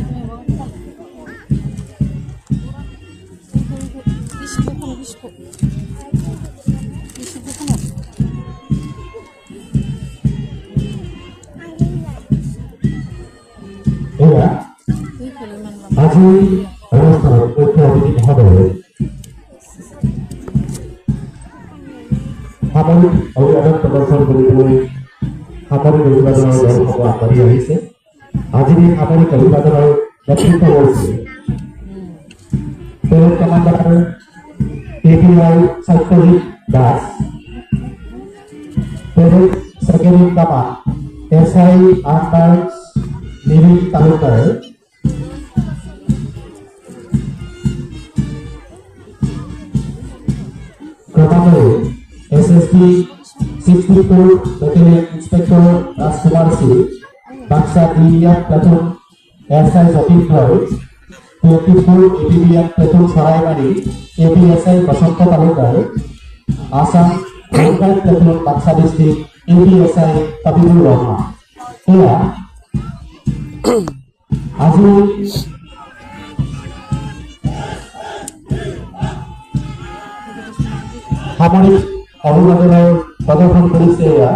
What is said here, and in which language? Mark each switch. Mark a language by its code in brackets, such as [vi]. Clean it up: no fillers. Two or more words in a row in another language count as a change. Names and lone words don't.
[as] এরা আজি অনুষ্ঠানের মুখ্য অতিথি মহোদয় সামৰিক অভিবাদন প্ৰদৰ্শন কৰিবলৈ সামৰিক অভিবাদনৰ দলসমূহ আগবাঢ়ি আহিছে। আজিৰ এই সামৰিক অভিবাদনৰ নেতৃত্ব কৰিছে [en] parade commander [as] KPI সত্যজিৎ দাস, [en] parade second in command [as] SI আন্ডার্স নিবিন তালুকদার, ক্রমান্বয়ে SSB 64 [en] battalion inspector [as] রাজকুমার সিং, বাক্সা ডিভিএফ প্লাটুন SI যতীন রয়, 24 APBF প্লাটুন সরাইবাড়ি APSI বসন্ত তালুকদার, আসাম হোমগার্ড প্লাটুন বাক্সা ডিস্ট্রিক্ট APSI তাবিবুর রহমান। এরা আজি সামৰিক অভিবাদনৰ প্ৰদৰ্শন কৰিছে। এয়া